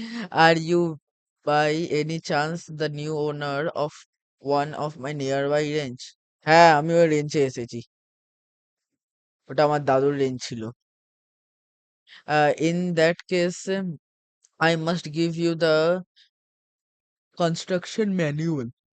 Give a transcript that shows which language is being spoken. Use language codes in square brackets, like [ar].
[en] Are you by any chance the new owner of one of my nearby range? [bn] হ্যাঁ, আমি ওই রেঞ্চে এসেছি, ওটা আমার দাদুর রেঞ্জ ছিল। [en] In that case, I must give you the construction manual.